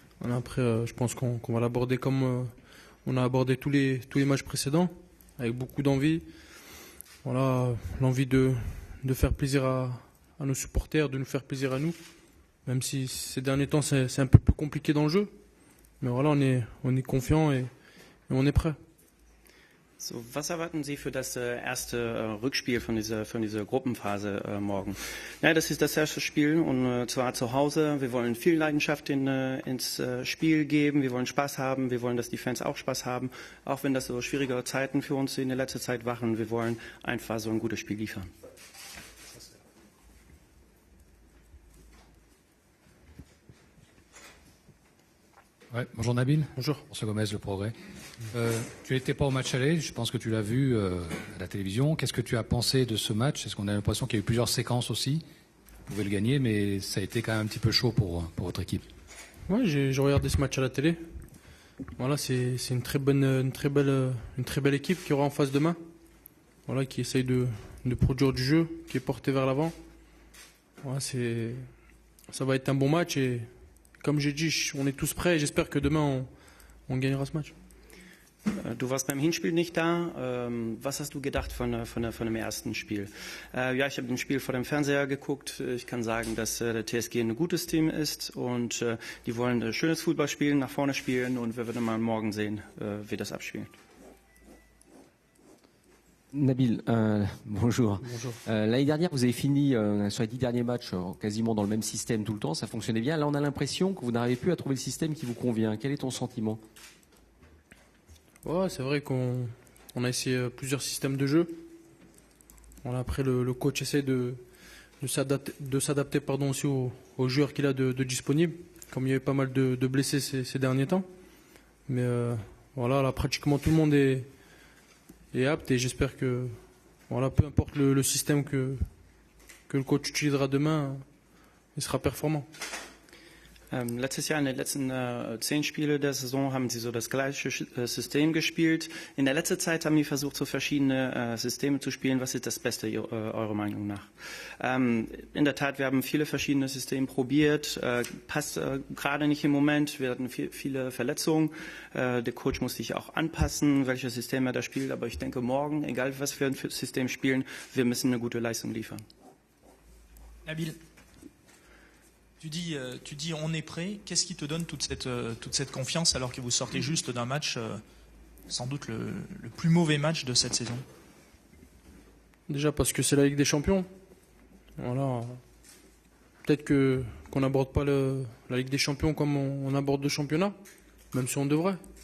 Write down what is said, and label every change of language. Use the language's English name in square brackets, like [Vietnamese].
[French] Après, je pense qu'on va l'aborder comme on a abordé tous les matchs précédents, avec beaucoup d'envie. Voilà, l'envie de faire plaisir à nos supporters, de nous faire plaisir à nous. Même si ces derniers temps c'est un peu plus compliqué dans le jeu. Mais voilà, on est confiant et on est prêt. [German] So, was erwarten Sie für das erste Rückspiel von dieser Gruppenphase morgen? Ja, das ist das erste Spiel und zwar zu Hause. Wir wollen viel Leidenschaft ins Spiel geben. Wir wollen Spaß haben. Wir wollen, dass die Fans auch Spaß haben. Auch wenn das so schwierige Zeiten für uns in der letzten Zeit waren. Wir wollen einfach so ein gutes Spiel liefern. [French] Ouais, bonjour Nabil. Bonjour. François Gomez, Le Progrès. Tu n'étais pas au match aller, je pense que tu l'as vu à la télévision. Qu'est-ce que tu as pensé de ce match? Est-ce qu'on a l'impression qu'il y a eu plusieurs séquences aussi? Vous pouvez le gagner, mais ça a été quand même un petit peu chaud pour votre équipe. Ouais, j'ai regardé ce match à la télé. Voilà, c'est une très belle équipe qui aura en face demain. Voilà, qui essaye de produire du jeu, qui est porté vers l'avant. Voilà, ça va être un bon match et comme j'ai dit, on est tous prêts et j'espère que demain on gagnera ce match. [German] Du warst beim Hinspiel nicht da. Was hast du gedacht von dem ersten Spiel? Ja, ich habe das Spiel vor dem Fernseher geguckt. Ich kann sagen, dass der TSG ein gutes Team ist und die wollen schönes Fußball spielen, nach vorne spielen und wir werden mal morgen sehen, wie das abspielt. [French] Nabil, bonjour. Bonjour. L'année dernière, vous avez fini sur les 10 derniers matchs quasiment dans le même système tout le temps, ça fonctionnait bien. Là, on a l'impression que vous n'arrivez plus à trouver le système qui vous convient. Quel est ton sentiment? Ouais, c'est vrai qu'on a essayé plusieurs systèmes de jeu. Voilà, après, le coach essaie de s'adapter aussi aux joueurs qu'il a de disponibles, comme il y avait pas mal de blessés ces derniers temps. Mais voilà, là, pratiquement tout le monde est apte et j'espère que voilà, peu importe le système que le coach utilisera demain, il sera performant. [German] Letztes Jahr in den letzten 10 Spiele der Saison haben sie so das gleiche System gespielt. In der letzten Zeit haben die versucht, so verschiedene Systeme zu spielen. Was ist das Beste eurer Meinung nach? In der Tat, wir haben viele verschiedene Systeme probiert. Passt gerade nicht im Moment. Wir hatten viele Verletzungen. Der Coach muss sich auch anpassen, welches System er da spielt. Aber ich denke, morgen, egal was wir für ein System spielen, wir müssen eine gute Leistung liefern. [French] Nabil, tu dis on est prêt. Qu'est-ce qui te donne toute cette confiance alors que vous sortez juste d'un match, sans doute le plus mauvais match de cette saison? Déjà parce que c'est la Ligue des Champions. Voilà. Peut-être qu'on n'aborde pas la Ligue des Champions comme on aborde le championnat, même si on devrait.